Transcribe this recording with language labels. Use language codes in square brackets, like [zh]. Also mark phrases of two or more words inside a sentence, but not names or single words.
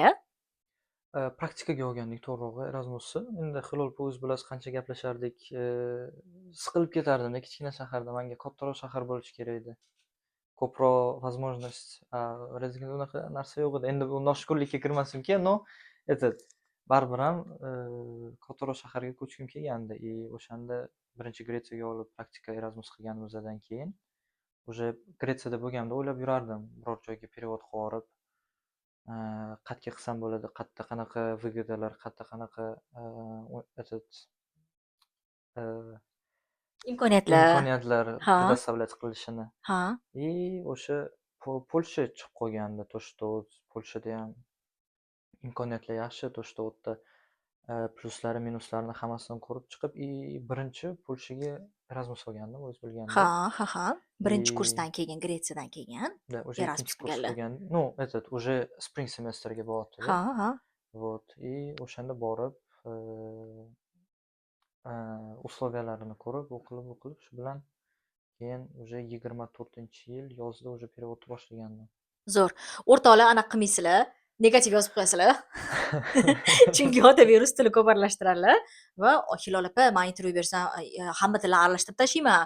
[uz] Praktikaga olgandik to'g'rirog'i Erasmusni. Endi hilol o'z bilasiz qancha gaplashardik. Siqilib ketardim-da kichkina shaharda. Menga kattaroq shahar bo'lishi kerak edi. Ko'proq возможность, Rezekneda unaqa narsa yo'q edi. Endi bu noshukrlikka kirmasimki, [ru] но этот [uz] baribir ham kattaroq shaharga ko'chgim kelgandi. O'shanda birinchi Gretsiyaga olib praktika Erasmus qilganimizdan keyin уже Gretsiyada bo'lganimda o'ylab yurardim, biror joyga perevod qilib yuborib, qayerga qilsam bo'ladi, qayerda qanaqa выгоdalar, qayerda qanaqa этот Imkoniyatlar. Ha. предоставлять qilishini. Ha. O'sha Polsha chiqib qolgandi. [ru] То, что [uz] Polshada ham imkoniyatlar yaxshi, [ru] то, что [uz] u yerda pluslari, minuslarini hammasini ko'rib chiqib, birinchi Polshaga Erasmus olgandim, o'z bilganimdek. Ha. Birinchi kursdan keyin, Gretsiyadan keyin [ru] Да, уже [uz] Erasmus ikkinchi kurs qilganlar. bo'lgan. [ru] Ну, этот уже [uz] spring semestrga bo'lyapti-da. Ha. Вот. O'shanda borib, условиялаrini ko'rib, o'qilib, shu bilan keyin уже 24-yil yozda уже переводni boshlagandim. Zo'r. O'rtoqlar, anaqa qilmaysizlar. Negativ yozib qo'yasizlar. Chunki Otabek rus tilini ko'p aralashtiradilar va Hilol opa, men intervyu bersam, hamma tilni aralashtirib tashlayman.